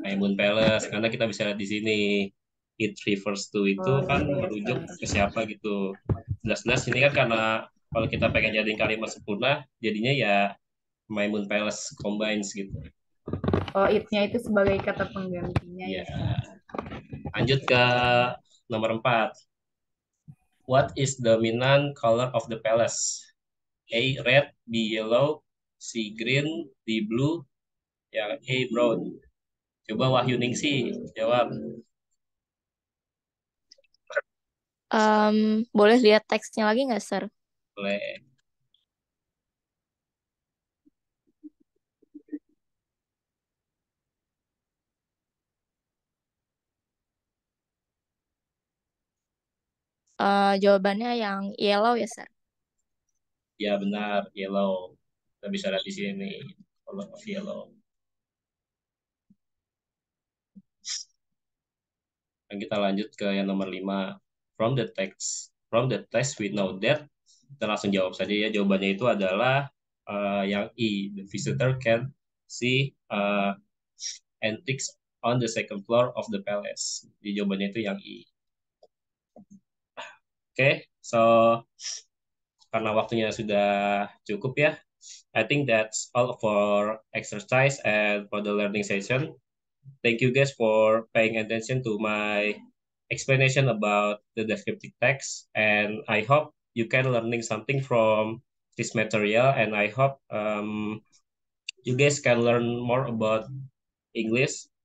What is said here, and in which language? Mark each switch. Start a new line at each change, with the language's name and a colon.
Indonesian: Maimun Palace, karena kita bisa lihat di sini
English: it refers to
Indonesian: itu kan merujuk ke siapa gitu. Jelas-jelas ini kan karena kalau kita pengen jadiin kalimat sempurna, jadinya ya Maimun Palace combines gitu. Oh, it-nya itu sebagai kata penggantinya Ya. ya. Lanjut ke nomor 4.
English: What is the dominant color of the palace? A. Red, B. Yellow, C. Green, D. Blue,
Indonesian: Yang A, brown. Coba Wahyu Ningsi jawab. Boleh lihat teksnya lagi nggak, Sir? Boleh. Jawabannya yang yellow ya, Sir? Ya benar, yellow. Kita bisa lihat di sini,
English: color of yellow.
Indonesian: Dan kita lanjut ke yang nomor 5.
English: From the text we know that.
Indonesian: Kita langsung jawab saja ya. Jawabannya itu adalah yang E.
English: The visitor can see antiques on the second floor of the palace.
Indonesian: Jadi jawabannya itu yang E. Oke, so karena waktunya sudah cukup ya.
English: I think that's all for exercise and for the learning session. Thank you guys for paying attention to my explanation about the descriptive text, and I hope you can learning something from this material, and I hope you guys can learn more about English.